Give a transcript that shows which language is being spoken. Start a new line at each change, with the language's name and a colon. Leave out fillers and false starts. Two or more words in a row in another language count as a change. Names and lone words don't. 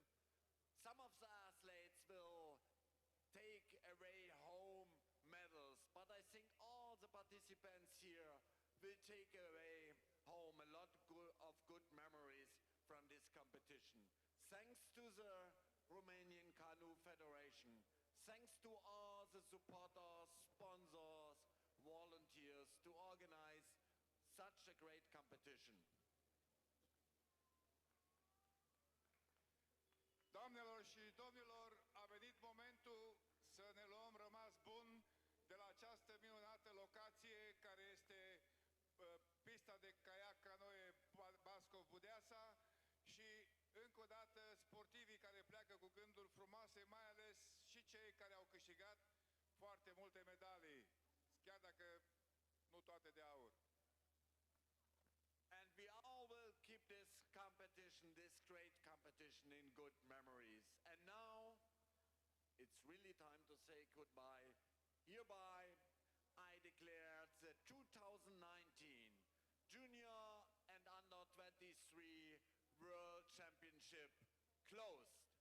English: Some of the athletes will take away home medals, but I think all the participants here will take away home a lot of good memories from this competition. Thanks to the Romanian Canoe Federation, thanks to all the supporters, sponsors, volunteers to organize such a great competition.
Romanian: Doamnelor și domnilor, a venit momentul să ne luăm rămas bun de la această minunată locație care este pista de caiac Canoe Bascov-Budeasa și încă o dată sportivii care pleacă cu gânduri frumoase, mai ales și cei care au câștigat foarte multe medalii, chiar dacă nu toate de aur.
English: And we all will keep this competition, this great competition, in good memories. And now, it's really time to say goodbye. Hereby, I declare the 2019 Junior and Under 23 World Championship closed.